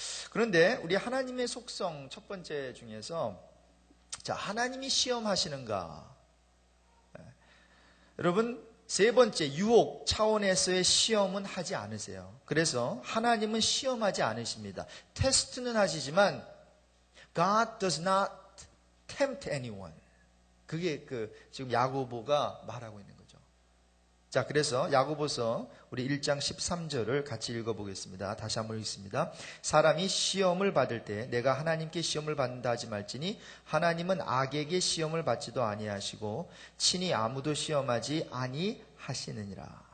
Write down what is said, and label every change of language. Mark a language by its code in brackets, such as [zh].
[ko] 그런데 우리 하나님의 속성 첫 번째 중에서 자, 하나님이 시험하시는가? 여러분, 세 번째 유혹 차원에서의 시험은 하지 않으세요. 그래서 하나님은 시험하지 않으십니다. 테스트는 하시지만 [en] God does not tempt anyone. [ko] 그게 지금 야고보가 말하고 있는 거죠. 자, 그래서 야고보서 우리 1장 13절을 같이 읽어보겠습니다. 다시 한번 읽습니다. 사람이 시험을 받을 때 내가 하나님께 시험을 받는다 하지 말지니 하나님은 악에게 시험을 받지도 아니하시고 친히 아무도 시험하지 아니하시느니라.